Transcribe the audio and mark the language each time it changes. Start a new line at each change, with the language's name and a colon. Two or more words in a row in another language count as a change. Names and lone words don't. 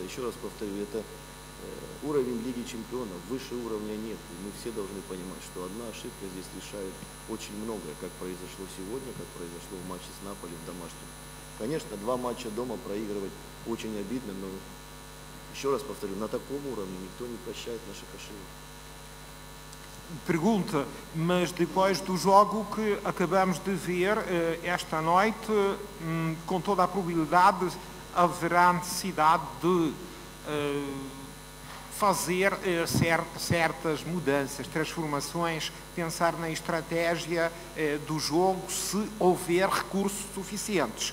Russian: Еще раз повторю, это уровень Лиги чемпионов, выше уровня нет. И мы все должны понимать, что одна ошибка здесь решает очень многое, как произошло сегодня, как произошло в матче с Наполи в домашнем. Конечно, 2 матча дома проигрывать очень обидно, но еще раз повторю, на таком уровне никто не прощает наших ошибок.
Portuguese: Pergunta, mas depois do jogo que acabamos de ver esta noite, com toda a probabilidade, haverá necessidade de fazer certas mudanças, transformações, pensar na estratégia do jogo se houver recursos suficientes.